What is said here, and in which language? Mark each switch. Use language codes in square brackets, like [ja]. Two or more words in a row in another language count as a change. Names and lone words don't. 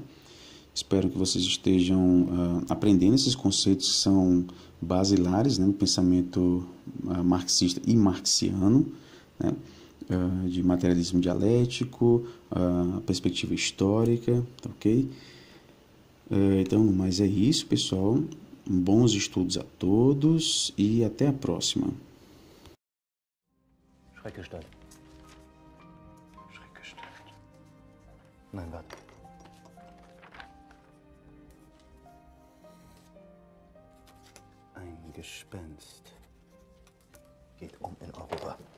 [pt] Espero que vocês estejam aprendendo esses conceitos que são basilares, né, no pensamento marxista e marxiano, né, de materialismo dialético, perspectiva histórica, ok? Então, mas é isso, pessoal. Bons estudos a todos e até a próxima. [de] Schreckgestalt. Schreckgestalt. Nein, warte. Ein Gespenst geht in Europa.